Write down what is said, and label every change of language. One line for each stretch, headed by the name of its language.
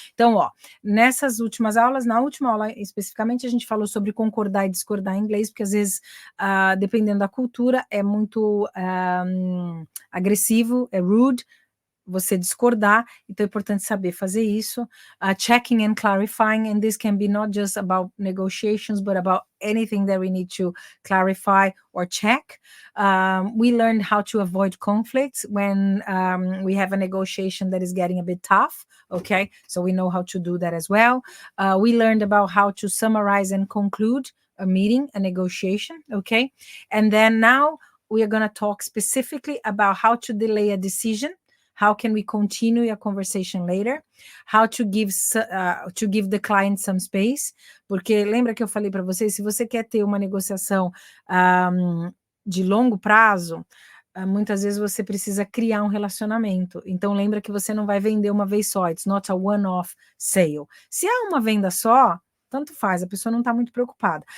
Portuguese: Então, ó, nessas últimas aulas, na última aula especificamente, a gente falou sobre concordar e discordar em inglês, porque às vezes, dependendo da cultura, é muito agressivo, é rude, você discordar, então é importante saber fazer isso.
English: Checking and clarifying, and this can be not just about negotiations, but about anything that we need to clarify or check. We learned how to avoid conflicts when we have a negotiation that is getting a bit tough, okay? So we know how to do that as well. We learned about how to summarize and conclude a meeting, a negotiation, okay? And then now we are going to talk specifically about how to delay a decision. How can we continue a conversation later? How to give the client some space?
Portuguese: Porque lembra que eu falei para vocês, se você quer ter uma negociação de longo prazo, muitas vezes você precisa criar um relacionamento. Então lembra que você não vai vender uma vez só.
English: It's not a one-off sale.
Portuguese: Se é uma venda só, tanto faz, a pessoa não está muito preocupada.